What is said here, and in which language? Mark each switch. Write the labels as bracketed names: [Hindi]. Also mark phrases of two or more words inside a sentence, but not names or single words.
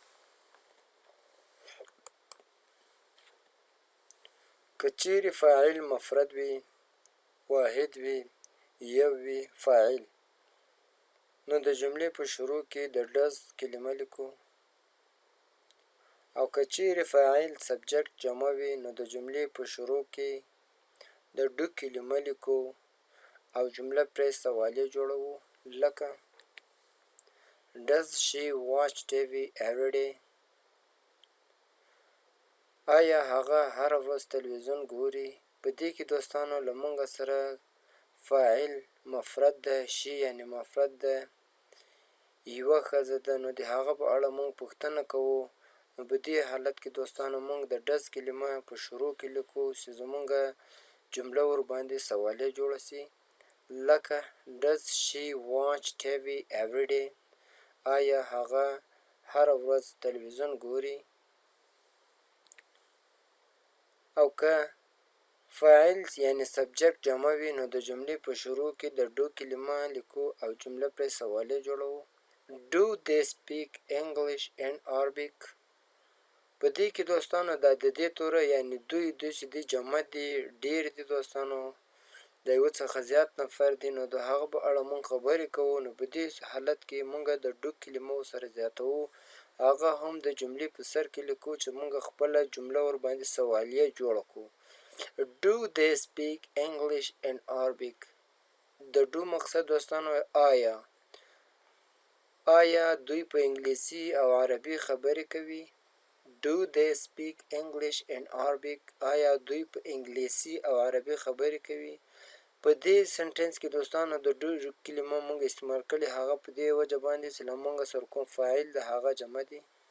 [Pashto] که چیرې فاعل مفرد وي، واحد وي، یو وي فاعل، نو د جملې په شروع کې د ډز کلمه لیکو. او که چیرې فاعل سبجیکټ جمع وي، نو د جملې په شروع کې د ډو کلمه لیکو او جمله پرې سوالیه جوړوو. [English] لکه Does she watch TV every day؟ [Pashto] آیا هغه هره ورځ تلویزیون ګوري؟ په دې کې دوستانو له موږ سره فاعل مفرد ده، شي یعنې مفرد ده، یوه ښځه ده، نو د هغه په اړه موږ پوښتنه کوو. نو په دې حالت کې دوستانو موږ د ډز کلمه په شروع کې لیکو چې زموږ جمله ورباندې سوالیه جوړه سي. [English] لکه Does she watch TV every day؟ [Pashto] آیا هغه هره ورځ تلویزیون ګوري؟ او که فاعل یعنې سبجیکټ جمع وي، نو د جملې په شروع کې د ډو کلمه لیکو او جمله پرې سوالیه جوړوو. [English] Do they speak English and Arabic؟ [Pashto] په دې کې دوستانو دا د دې توره یعنې دوی چې دي جمع دي، ډېر دي دوستانو، د یوه څخه زیات نفر دي، نو د هغه په اړه موږ خبرې کوو. نو په دې حالت کې موږ د ډو کلمه ورسره زیاتوو، هغه هم د جملې په سر کې لیکو چې موږ خپله جمله ورباندې سوالیه جوړه کړو. [English] Do they speak English and Arabic؟ [Pashto] د ډو مقصد دوستانو آیا دوی په انګلیسي او عربي خبرې کوي؟ [English] Do they speak English and Arabic؟ [Pashto] آیا دوی په انګلیسي او عربي خبرې کوي؟ په دې سنټنس کې دوستانو د ډو کلمه موږ استعمال کړې، هغه په دې وجه باندې چې له موږ سره کوم فاعل د هغه جمع دي.